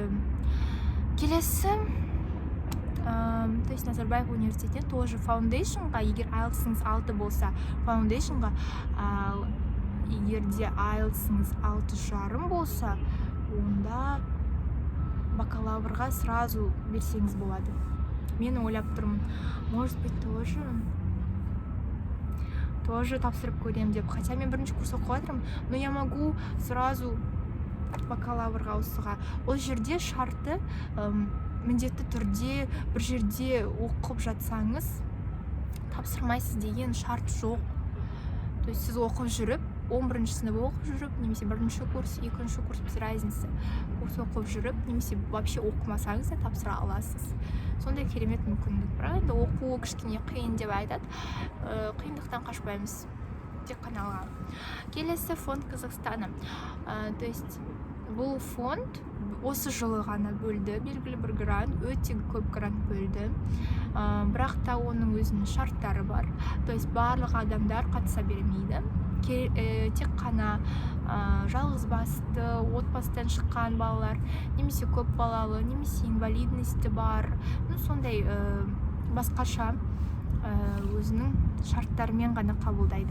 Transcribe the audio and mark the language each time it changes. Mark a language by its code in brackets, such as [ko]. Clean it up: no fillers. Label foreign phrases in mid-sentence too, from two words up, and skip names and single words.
[kk] Келесі [ru] то есть [kk] Назарбаев университетіне тоже фаундейшнға, егер IELTS-іңіз 6 болса, фаундейшнға, егер де IELTS-іңіз 6,5 болса, онда бакалаврға сразу берсеңіз болады. Мен ойлап тұрмын, [ru] может быть, тоже [kk] тапсырып көрем деп. Хотя мен бірінші курс оқып жатырмын, [ru] но я могу сразу [kk] бакалаврға ауысуға. Ол жерде шарты міндетті түрде бір жерде оқып жатсаңыз тапсырмайсыз деген шарт жоқ. [ru] То есть [kk] сіз оқып жүріп, 11-ші сынып оқып жүріп, немесе 1-ші курс, 2-ші курс, [ru] без разницы, [kk] курс оқып жүріп, немесе вообще оқымасаңыз да тапсыра аласыз. Сондай керемет мүмкіндік. Бірақ енді оқу кішкене қиын деп айтады. Қиындықтан қашпаймыз. Тек қана алға. Келесі фонд Казахстана. [ru] То есть [kk] бұл фонд осы жылы ғана бөлді, белгілі бір грант, өте көп грант бөлді. Бірақ та оның өзінің шарттары бар. [ru] То есть [kk] барлық адамдар қатыса бермейді. Тек қана жалғыз басты, отбасыдан шыққан балалар, немесе көп балалы, немесе инвалидности бар, сондай басқаша өзінің шарттарымен ғана қабылдайды.